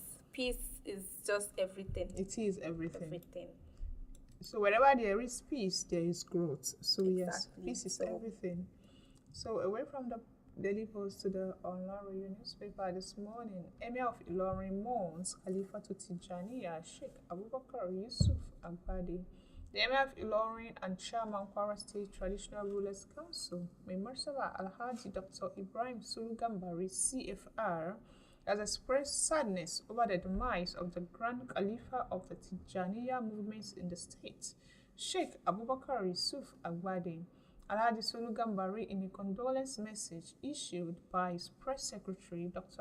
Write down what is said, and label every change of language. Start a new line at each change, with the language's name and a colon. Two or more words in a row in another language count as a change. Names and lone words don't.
English: peace is just everything. It is everything. Everything. So wherever there is peace, there is growth. So yes, Exactly. peace is So- everything. So away from the Daily Post to the online newspaper this morning, Emir of Ilorin mourns Khalifa to Tijaniya Sheikh Abubakar Yusuf Agbade. The Emir of Ilorin and Chairman Kwara State Traditional Rulers Council,
Hausa: Mai Martaba
English: Alhaji Dr. Ibrahim Gambari, CFR, has expressed sadness over the demise of the Grand Khalifa of the Tijaniya movements in the state, Sheikh Abubakar Yusuf Agbade. Alhaji Sulu Gambari, in a condolence message issued by his press secretary, Dr.